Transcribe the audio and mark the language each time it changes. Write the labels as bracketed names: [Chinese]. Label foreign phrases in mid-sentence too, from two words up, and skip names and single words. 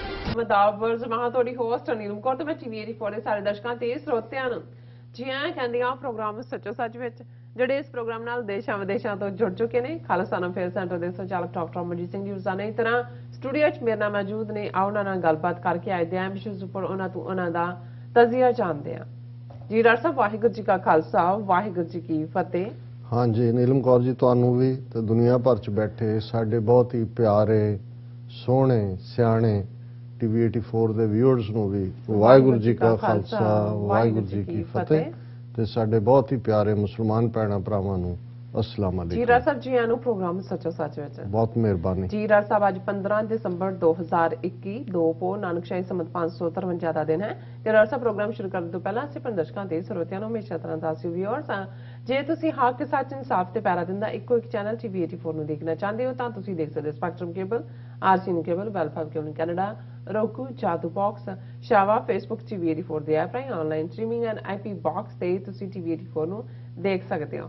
[Punjabi] ਮਦਾਵਰਜ਼ ਮਹਾ ਤੁਹਾਡੀ ਹੋਸਟ ਅਨੀਲ ਕੌਰ ਤੇ ਮੈਂ ਟੀਵੀ 84 ਦੇ ਸਾਰੇ ਦਰਸ਼ਕਾਂ ਤੇ ਸਰੋਤਿਆਂ ਨੂੰ ਜੀ ਆਇਆਂ ਕਹਿੰਦੀ ਆ ਪ੍ਰੋਗਰਾਮ ਸੱਚੋ ਸੱਚ ਵਿੱਚ ਜਿਹੜੇ ਇਸ ਪ੍ਰੋਗਰਾਮ ਨਾਲ ਦੇਸ਼ਾਂ ਵਿਦੇਸ਼ਾਂ ਤੋਂ ਜੁੜ ਚੁੱਕੇ ਨੇ। ਖਾਲਸਾ ਅਫੇਅਰ ਸੈਂਟਰ ਦੇ ਸੰਚਾਲਕ ਡਾਕਟਰ ਅਮਰਜੀਤ ਸਿੰਘ ਜੀ ਰੋਜ਼ਾਨਾ ਦੀ ਤਰ੍ਹਾਂ ਸਟੂਡੀਓ 'ਚ ਮੇਰੇ ਨਾਲ ਮੌਜੂਦ ਨੇ। ਆਓ ਉਹਨਾਂ ਨਾਲ ਗੱਲਬਾਤ ਕਰਕੇ ਅੱਜ ਦੇ ਅਹਿਮ ਵਿਸ਼ੇ ਉੱਪਰ ਉਹਨਾਂ ਦਾ ਤਜ਼ੀਆ ਜਾਣਦੇ ਹਾਂ। ਜੀ ਡਾਕਟਰ ਸਾਹਿਬ, ਵਾਹਿਗੁਰੂ ਜੀ ਕਾ ਖਾਲਸਾ, ਵਾਹਿਗੁਰੂ ਜੀ ਕੀ ਫਤਿਹ। ਹਾਂ ਜੀ, ਨੀਲਮ ਕੌਰ ਜੀ ਤੁਹਾਨੂੰ ਭੀ ਤੇ ਦੁਨੀਆ ਭਰ ਚ ਬੈਠੇ ਸਾਡੇ ਬਹੁਤ ਹੀ ਪਿਆਰੇ ਸੋਹਣੇ ਸਿਆਣੇ ਟੀਵੀ 84 ਦੇ ਵਿਊਅਰਸ ਨੂੰ ਭੀ ਵਾਹਿਗੁਰੂ ਜੀ ਕਾ ਖ਼ਾਲਸਾ ਵਾਹਿਗੁਰੂ ਜੀ ਕੀ ਫ਼ਤਹਿ ਤੇ ਸਾਡੇ ਬਹੁਤ ਹੀ ਪਿਆਰੇ ਮੁਸਲਮਾਨ ਭੈਣਾਂ ਭਰਾਵਾਂ ਨੂੰ [Arabic] السلام عليكم. [Punjabi] ਜੀ ਡਾਕਟਰ ਸਾਹਬ ਜੀ ਆਨੂੰ ਪ੍ਰੋਗਰਾਮ ਸੱਚੋ ਸੱਚ ਵਿਚ ਬਹੁਤ ਮੇਹਰਬਾਨੀ। ਜੀ ਡਾਕਟਰ ਸਾਹਬ ਅੱਜ 15 ਦਸੰਬਰ 2021 2 ਪੋਹ ਨਾਨਕਸ਼ਾਹੀ ਸੰਮਤ 553 ਦਾ ਦਿਨ ਹੈ ਤੇ ਡਾਕਟਰ ਸਾਹਿਬ ਪ੍ਰੋਗਰਾਮ ਸ਼ੁਰੂ ਕਰਨ ਤੋਂ ਪਹਿਲਾਂ ਅਸੀਂ ਦਰਸ਼ਕਾਂ ਤੇ ਸਰੋਤਿਆਂ ਨੂੰ ਹਮੇਸ਼ਾ ਤਰ੍ਹਾਂ ਦੱਸਿਓ ਵੀਅਰਸ ਜੇ ਤੁਸੀਂ ਹੱਕ ਸੱਚ ਇਨਸਾਫ ਤੇ ਪੈਰਾ ਦਿੰਦਾ ਇੱਕੋ ਇੱਕ ਚੈਨਲ ਟੀਵੀ 84 ਨੂੰ ਦੇਖਣਾ ਚਾਹੁੰਦੇ ਹੋ ਤਾਂ ਤੁਸੀਂ ਦੇਖ ਸਕਦੇ ਹੋ ਸਪੈਕਟਰਮ ਕੇਬਲ, ਆਰਸੀਐਨ ਕੇਬਲ, ਵੈਲਫੇਅਰ ਕੇਬਲ ਕੈਨੇਡਾ, roku, ਜਾਦੂ ਬਾਕਸ, ਸ਼ਾਵਾ, ਫੇਸਬੁੱਕ ਟੀਵੀ 84 ਦੇ ਐਪ ਰਾਹੀਂ [English] online streaming and IP box [Punjabi] ਤੇ ਤੁਸੀਂ ਟੀਵੀ 84 ਨੂੰ ਦੇਖ ਸਕਦੇ ਹੋ।